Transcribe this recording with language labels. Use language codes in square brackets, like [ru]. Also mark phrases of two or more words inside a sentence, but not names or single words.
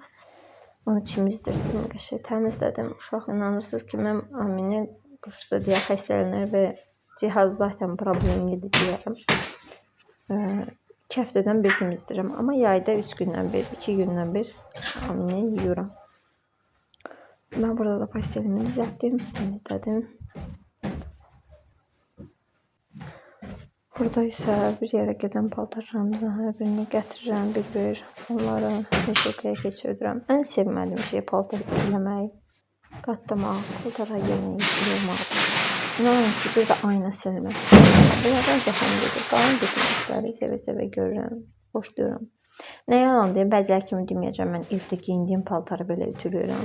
[az] Onu çimizdirdim, qəşəng təmizlədim. Uşaq inanırsınız ki, mən Amini qışda deyə xəstələnir və cihaz zaten problemlidir deyərəm. 2 həftədən bir çimizdirirəm, amma yayda 3 gündən bir, 2 gündən bir Amini yuyuram. [tr] Ben burada da pastelimi düzelttim, temizledim. Burada ise bir yere giden paltarlarımızın her birini getirirəm bir-bir. [az] Onları meşəkəyə keçirdirəm. Ən sevmədiyim şey paltar ütüləmək, qatlamaq, paltara yemək, yığmaq. İnanın ki, bir də ayna silmək. Bunlardan zəhləm gedir. Qalan bütün işləri sevə-sevə görürəm, xoşlayıram. Nə yalan deyim, bəziləri kimi deməyəcəm, mən evdə giyindiyim paltarı belə ütülüyorum.